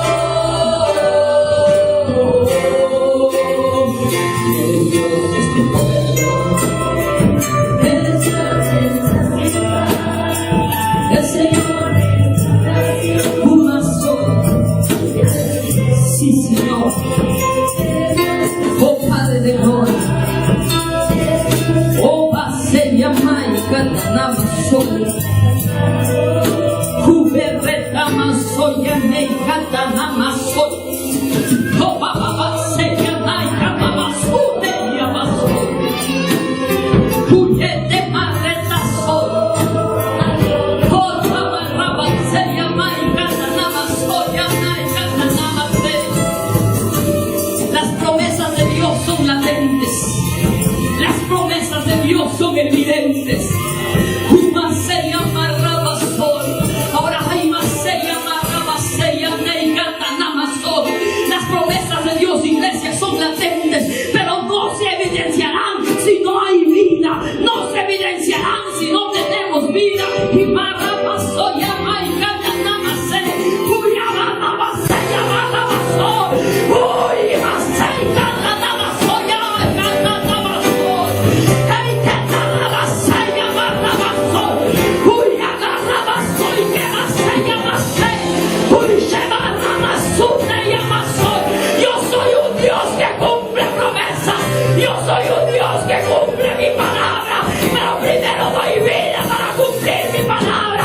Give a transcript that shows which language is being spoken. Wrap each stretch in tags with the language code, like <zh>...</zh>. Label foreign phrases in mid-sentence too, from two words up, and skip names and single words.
<es>Eres Dios de este pueblo. Eres Dios de esta ciudad, el Señor de esta nación. Una sola. Sí, Señor. Oh Padre de gloria. Oh Pase Yamaica Tanamasoy. Juberreta Masoy Yamaica Tanamasoy. Oh Papa Pase Yamaica Mamasude Yamasoy. Juyete Marreta Soy. Oh Rabarraba Se Yamaica Tanamasoy Yamaica Tanamasoy. Las promesas de Dios son latentes. Las promesas de Dios son evidentes. Se llama Rabasol. Ahora hay más se llama Rabasella Neigata Namasol. Las promesas de Dios, iglesia, son latentes, pero no se evidenciarán si no hay vida. No se evidenciarán si no tenemos vida. Y Marabasol llama Igata Namase. Uyama Namase llama Rabasol. Uy, Maseigata Namasol llama Igata Namasol. Eigata Namase llama Rabasol. Uy, agarraba soy que más llama se. Uy, lleva Ramasune llama soy. Yo soy un Dios que cumple promesas. Yo soy un Dios que cumple mi palabra. Pero primero doy vida para cumplir mi palabra.</es>